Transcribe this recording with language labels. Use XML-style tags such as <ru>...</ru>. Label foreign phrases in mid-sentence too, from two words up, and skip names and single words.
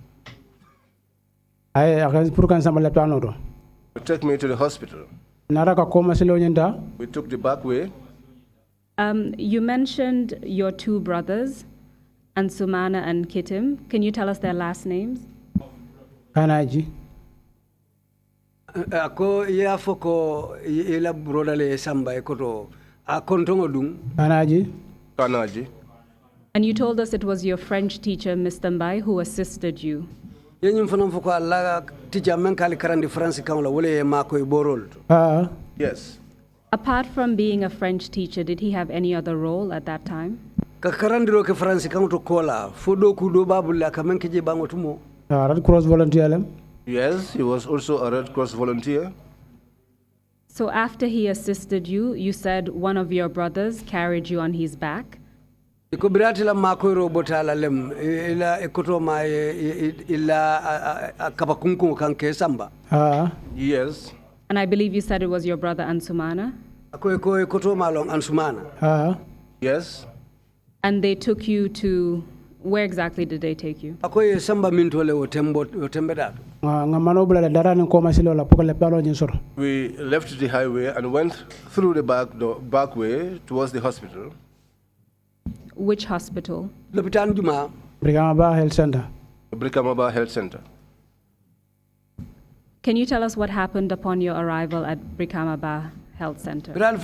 <en>To take me to the hospital. We took the back way. You mentioned your two brothers, Ansumana and Kitim. Can you tell us their last names? Kanaji.</en> <man>Ako ya foko ila brodale samba ekoto akontongo dung. Kanaji.</man> <en>And you told us it was your French teacher, Mr. Mbai, who assisted you.</en> <man>Yenyum fanam foko alla teacher men kali karandi France kamla wole mako iborol.</man> <en>Yes. Apart from being a French teacher, did he have any other role at that time?</en> <man>Ka karandiro ke France kamto kola fodo kudo babulla kamen keje bango tumo.</man> <en>Red Cross volunteer. Yes, he was also a Red Cross volunteer. So after he assisted you, you said one of your brothers carried you on his back.</en> <man>Ko biratila makoiro botala lem ila ekoto ma ila kabakunku kanke samba.</man> <en>Yes. And I believe you said it was your brother Ansumana.</en> <man>Ako ekoto malong Ansumana.</man> <en>Yes. And they took you to where exactly did they take you?</en> <man>Ako samba mintole o tembe da.</man> <en>We left the highway and went through the back way towards the hospital. Which hospital?</en> <man>Lopitan Juma.</man> <en>Brigamaba Health Center. Brigamaba Health Center. Can you tell us what happened upon your arrival at Brigamaba Health Center?</en>